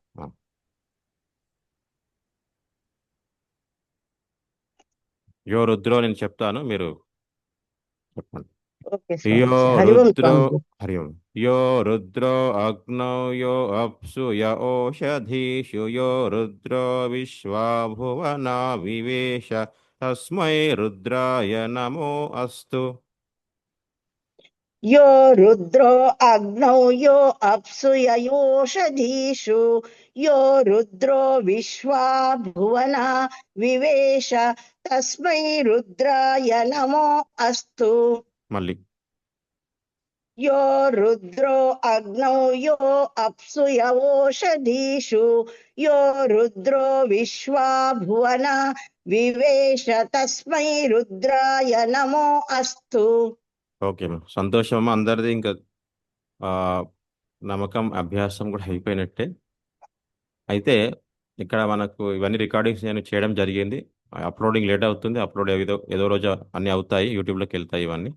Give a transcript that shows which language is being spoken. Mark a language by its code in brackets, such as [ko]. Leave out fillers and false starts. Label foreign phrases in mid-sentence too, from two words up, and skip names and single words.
[sa] యో రుద్రో [te] నేను చెప్తాను, మీరు చెప్పండి. ఓకే యో స్వామీజీ. హరి ఓం రుద్రో స్వామీజీ. హరి ఓం. [sa] యో రుద్రో అగ్నౌ యో అప్సు య ఓషధీషు యో రుద్రో విశ్వా భువనా వివేశ తస్మై రుద్రాయ నమో అస్తు. यो रुद्रो अग्नौ यो अप्सु ययोषधीषु यो रुद्रो विश्वा भुवना विवेश तस्मै रुद्राय नमो अस्तु. [te] మళ్ళీ [sa] यो रुद्रो अग्नौ यो अप्सु यवोषधीषु यो रुद्रो विश्वा भुवना विवेश तस्मै रुद्राय नमो अस्तु. [en] okay ma'am. [te] సంతోషం అందరిది. ఇంకా ఆ, నమ్మకం అభ్యాసం కూడా అయిపోయినట్టే. అయితే ఇక్కడ మనకు ఇవన్నీ రికార్డింగ్స్ నేను చేయడం జరిగింది. [en] uploading late [te] అవుతుంది. అప్లోడ్ ఏదో ఏదో రోజు అన్నీ అవుతాయి, యూట్యూబ్లోకి వెళ్తాయి ఇవన్నీ.